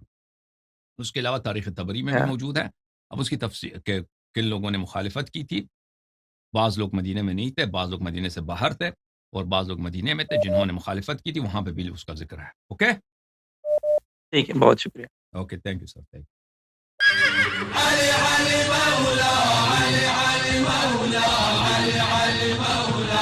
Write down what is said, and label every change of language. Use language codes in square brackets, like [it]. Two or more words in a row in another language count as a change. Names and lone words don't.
[ur] اس کے علاوہ تاریخ طبری میں بھی موجود ہے. اب اس کی تفصیل کہ کن لوگوں نے مخالفت کی تھی. بعض لوگ مدینے میں نہیں تھے، بعض لوگ مدینے سے باہر تھے، اور بعض لوگ مدینے میں تھے. جنہوں نے مخالفت کی تھی وہاں پہ بھی اس کا ذکر ہے. اوکے. ٹھیک ہے، بہت شکریہ. [en] okay, thank you sir, thank you. [ur] علي علي مولا علي علي مولا علي علي مولا